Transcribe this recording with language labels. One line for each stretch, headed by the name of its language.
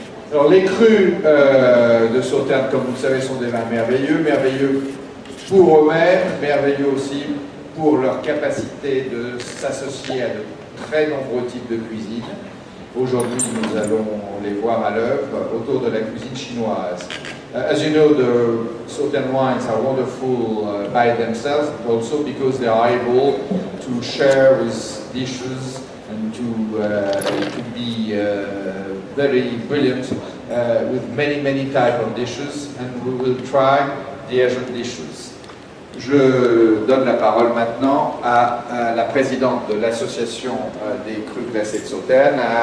French: Alors les crus de Sauternes, comme vous le savez, sont des vins merveilleux, merveilleux pour eux-mêmes, merveilleux aussi pour leur capacité de s'associer à de très nombreux types de cuisine. Aujourd'hui, nous allons les voir à l'œuvre autour de la cuisine chinoise.
English: As you know, the Sauternes wines are wonderful by themselves, but also because they are able to share with dishes and to be very brilliant with many types of dishes, and we will try the Asian dishes.
French: Je donne la parole maintenant à la présidente de l'association des Crus Classés de Sauternes.